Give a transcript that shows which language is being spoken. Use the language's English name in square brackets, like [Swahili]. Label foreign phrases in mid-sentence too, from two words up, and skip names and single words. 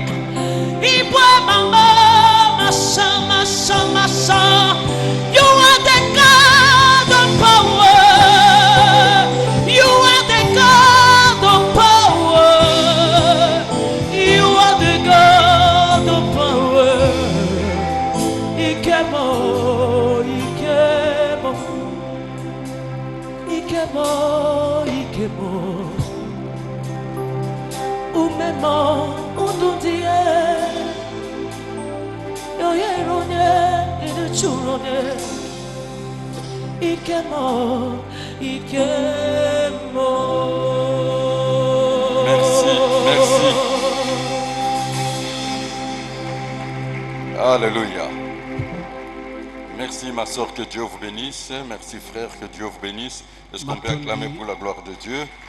[English] Ibwa mama, masha. You are the God of power. You are the God of power. You are the God of power. Ikemo. Umemo, undundie. Yoyeronye, inuchuronye. Ikemo. [French] Merci. Alléluia. Merci ma soeur, que Dieu vous bénisse. Merci frère, que Dieu vous bénisse. Est-ce qu'on peut acclamer pour la gloire de Dieu?